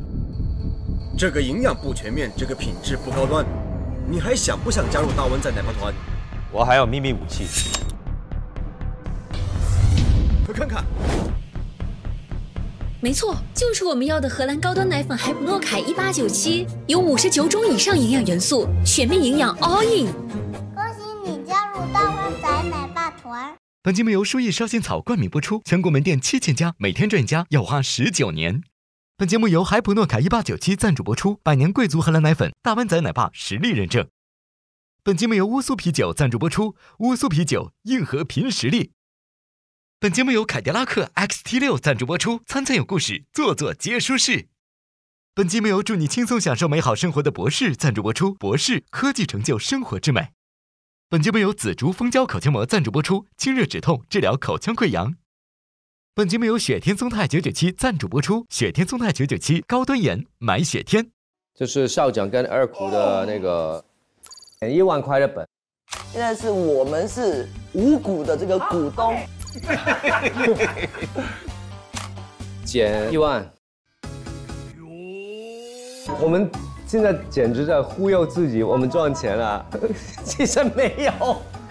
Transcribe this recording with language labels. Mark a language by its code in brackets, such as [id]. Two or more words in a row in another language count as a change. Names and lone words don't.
[zh] 這個營養不全面，這個品質不高端，你還想不想加入大灣仔奶爸團？我還有秘密武器。快看看。沒錯，就是我們要的荷蘭高端奶粉海普諾凱1897，有59種以上營養元素，全面營養 [en] all in。 [zh] 恭喜你加入大灣仔奶爸團。本節目由舒逸燒仙草冠名播出，全國門店7000家，每天賺家，要花19年。本節目由海普諾凱1897贊助播出，百年貴族荷蘭奶粉，大灣仔奶爸實力認證。本節目由烏蘇啤酒贊助播出，烏蘇啤酒硬核憑實力。本節目由凱迪拉克 XT6贊助播出，餐餐有故事，座座皆舒適。本節目由祝你輕鬆享受美好生活的博士贊助播出，博士科技成就生活之美。本節目由紫竹蜂膠口腔膜贊助播出，清熱止痛，治療口腔潰瘍。本節目由雪天松肽997贊助播出，雪天松肽997高端鹽買雪天。就是校長跟二股的那個1萬塊的本。现在是我们是五股的这个股东。减1萬，我們現在簡直在忽悠自己，我們賺錢了，其實沒有，